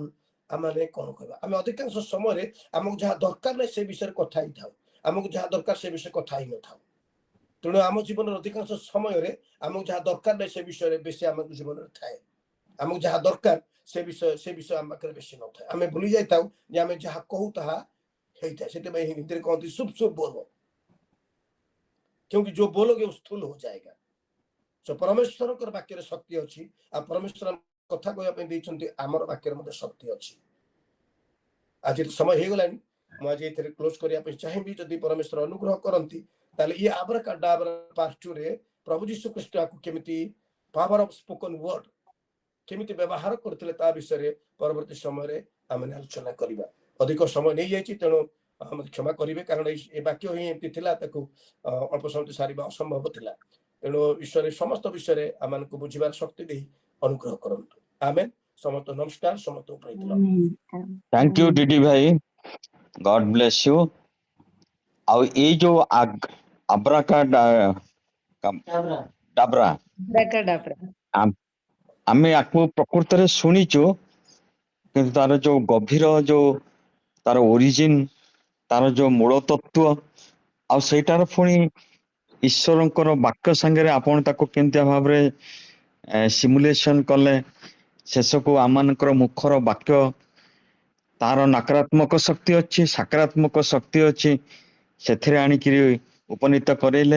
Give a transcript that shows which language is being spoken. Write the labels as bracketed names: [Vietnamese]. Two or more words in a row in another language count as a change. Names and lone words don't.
[Odia] ଆମେ କଣ କହିବା, ଆମେ ଅଧିକାଂଶ ସମୟରେ ଆମକୁ ଯାହା ଦରକାର ନାହିଁ ସେ ବିଷୟରେ କଥା ହେଇଥାଉ, ଆମକୁ ଯାହା ଦରକାର ସେ ବିଷୟରେ କଥା ହେଇନଥାଉ। ତେଣୁ ଆମ ଜୀବନର ଅଧିକାଂଶ ସମୟରେ ଆମକୁ ଯାହା ଦରକାର ନାହିଁ ସେ ବିଷୟରେ ବେଶୀ ଆମ ଜୀବନରେ ଥାଏ। ଆମକୁ ଯାହା ଦରକାର ସେ ବିଷୟ ଆମ ପାଖରେ ବେଶୀ ନଥାଏ। ଆମେ ଭୁଲି ଯାଇଥାଉ ଯେ ଆମେ ଯାହା କହୁ ତାହା ହେଇଥାଏ। ସେଥିପାଇଁ ହିନ୍ଦୀରେ କହନ୍ତି [Hindi] सुप सुप बोलो, क्योंकि जो बोलोगे वो स्थूल हो जाएगा। [Odia] सो परमेश्वरଙ୍କର ବାକ୍ୟରେ ଶକ୍ତି ଅଛି, ଆଉ ପରମେଶ୍ୱର କଥା କହିବା ପାଇଁ ଦେଇଛନ୍ତି ଆମର ବାକ୍ୟରେ ମଧ୍ୟ ଶକ୍ତି ଅଛି। ଆଜି ସମୟ ହେଇଗଲାଣି, ମୁଁ ଆଜି ଏଥିରେ କ୍ଲୋଜ କରିବା ପାଇଁ ଚାହିଁବି। ଯଦି ପରମେଶ୍ୱର ଅନୁଗ୍ରହ କରନ୍ତି ତାହେଲେ ଇଏ ଆବ୍ରାକାଡାବ୍ରା ପାର୍ଟ 2 ରେ ପ୍ରଭୁ ଯୀଶୁ ଖ୍ରୀଷ୍ଟ କେମିତି [English] power of spoken word [Odia] କେମିତି ବ୍ୟବହାର କରୁଥିଲେ ତା ବିଷୟରେ ପରବର୍ତ୍ତୀ ସମୟରେ ଆମେ ଆଲୋଚନା କରିବା। ଅଧିକ ସମୟ ନେଇଯାଇଛି, ତେଣୁ ମତେ କ୍ଷମା କରିବେ, କାରଣ ଏ ବାକ୍ୟ ହିଁ ଏମିତି ଥିଲା, ତାକୁ ଅଳ୍ପ ସମୟ ସାରିବା ଅସମ୍ଭବ ଥିଲା। ତେଣୁ ଈଶ୍ୱର ସମସ୍ତ ବିଷୟରେ ଆମମାନଙ୍କୁ ବୁଝିବାର ଶକ୍ତି ଦେଇ ଅନୁଗ୍ରହ କରନ୍ତୁ। ଆମେନ୍। ସମସ୍ତ ନମସ୍କାର, ସମସ୍ତଙ୍କୁ [English] praise the Lord. thank you DD भाई, God bless you. [Odia] ଆଉ ଏଇ ଯୋଉ ଆବ୍ରାକା ଡାବ୍ରା ଡାକାଡାବ୍ରା। ଆମେ ଆକୁ ପ୍ରକୃତରେ ଶୁଣିଛୁ, କିନ୍ତୁ ତାର ଯୋଉ ଗଭୀର ଯୋଉ ତାର ଓରିଜିନ, ତାର ଯୋଉ ମୂଳ ତତ୍ଵ, ଆଉ ସେଇଟାର ପୁଣି ଈଶ୍ୱରଙ୍କର ବାକ୍ୟ ସାଙ୍ଗରେ ଆପଣ ତାକୁ କେମିତି ଭାବରେ ସିମୁଲେସନ କଲେ, ଶେଷକୁ ଆମମାନଙ୍କର ମୁଖର ବାକ୍ୟ ତାର ନକାରାତ୍ମକ ଶକ୍ତି ଅଛି, ସକାରାତ୍ମକ ଶକ୍ତି ଅଛି, ସେଥିରେ ଆଣିକିରି ଉପନୀତ କରେଇଲେ।